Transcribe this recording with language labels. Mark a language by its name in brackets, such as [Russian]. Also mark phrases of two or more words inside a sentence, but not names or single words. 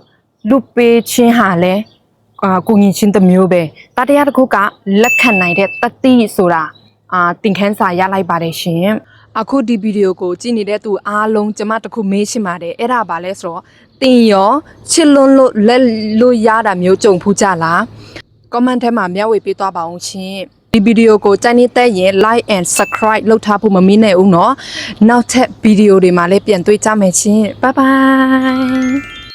[Burmese] လွတ်ပေးခြင်းဟာလဲကိုငင်ချင်းတစ်မျိုးပဲတတရားတစ်ခုကလက်ခံနိုင်တဲ့တတိဆိုတာတင်ခန်းစာရလိုက်ပါတယ်ရှင်အခုဒီဗီဒီယိုကိုကြည့်နေတဲ့သူအားလုံးကျမတခုမေးရှင်းပါတယ်အဲ့ဒါဘာလဲဆိုတော့တင်ရောချစ်လွန်းလို့လက်လို့ရတာမျိုးကြုံဖူးကြလား comment ထဲမှာမျှဝေပေးသွားပါအောင်ရှင်ဒီဗီဒီယိုကိုကြိုက်နေတဲ့ရင် [English] like and subscribe [Burmese] လုပ်ထားဖို့မမေ့နဲ့ဦးเนาะနောက်ထပ်ဗီဒီယိုတွေမှာလည်းပြန်တွေ့ကြမယ်ရှင် [English] bye bye